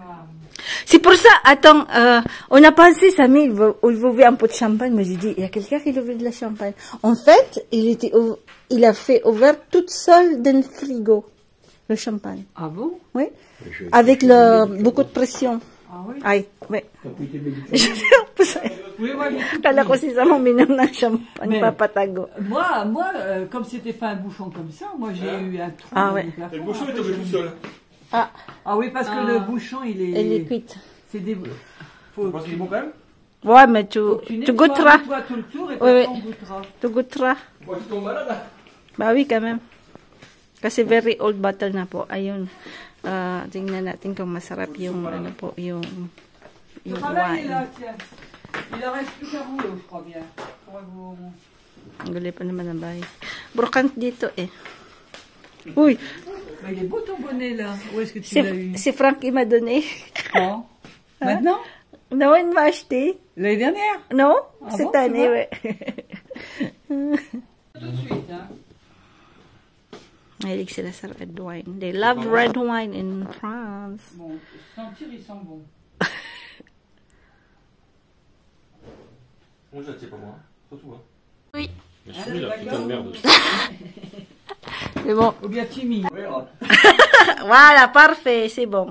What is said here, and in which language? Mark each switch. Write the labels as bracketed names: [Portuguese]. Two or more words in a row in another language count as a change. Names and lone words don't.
[French] C'est pour ça, attends, on a pensé, Samy, il veut ouvrir un pot de champagne. Mais j'ai dit, il y a quelqu'un qui ouvre de la champagne. En fait, il a fait ouvert toute seule dans le frigo, le champagne. Ah bon? Oui. Je- Avec beaucoup de pression. Ah oui? Ay, oui. T'as pris tes médicaments? Oui, moi, j'ai tout [Filipino] Kala ko [French] pris. [Filipino] si Samo minom ng champagne, [French] Mais- [Filipino] papatago. [French] Moi, comme c'était pas un bouchon comme ça, moi j'ai eu un trou Ah dans ouais. le plafond. Le bouchon est tombé tout seul. Ah, Ah oui, parce que Ah. le bouchon, il est. elle est cuite. C'est des. Tu Faut penses qu'il est bon quand même? Ouais, mais tu nettoies, goûteras. nettoies tout le tour et Oui, puis oui. on goûtera. Tu goûteras. Moi, tu tombes malade, là. Bah oui, quand même. [Filipino] Kasi [English] very old bottle [Filipino] na po. Ayun. Tingnan natin kung masarap yung, ano po, yung [French] Le travail est [English] wine. [French] là, tiens. Il en reste plus qu'un rouleau, je crois bien. Faudra vous... [Filipino] Ang gulay pa naman ang bahay. Brokant dito eh. Uy, [French] Mais il est beau ton bonnet là. Où est-ce que tu l'as eu? si Frank m'a donné. Quand? Maintenant? No, il m'a acheté. L'année dernière? Non? Ah Cette bon, c'est année, vrai? ouais. Tout de suite, hein. [Filipino] Mahilig sila sa red wine. [English] They love red wine in France. [French] Bon, sentir, il sent bon. On jette, c'est pas moi. Surtout, hein. Oui. Mais je suis la putain de merde. C'est bon. Ou bien timide. Voilà, parfait, c'est bon.